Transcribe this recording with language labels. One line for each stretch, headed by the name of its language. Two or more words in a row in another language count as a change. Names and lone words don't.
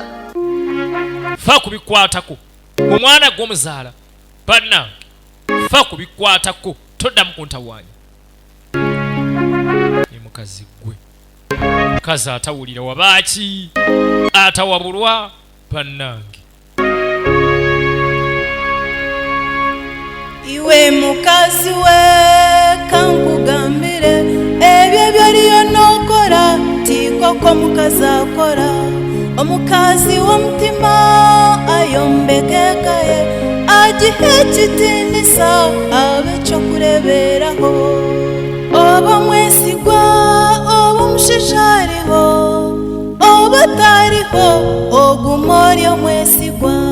Ganda: fa kubikwatako omwana gw'omuzaala bannange fa kubikwatako toddamu kuntawaanya mukazi gwe mukazi atawulira wabaaki atawabulwa bannange iwe mukazi we kankugambire ebyo byaliyo nokora
Nyankole: tikoko mukazi akora omukazi w'omutima ayombekekaye agihe kitinisa abe cyo kureberaho oba mwesigwa oba omushisha ariho oba atariho oguma oryo mwesigwa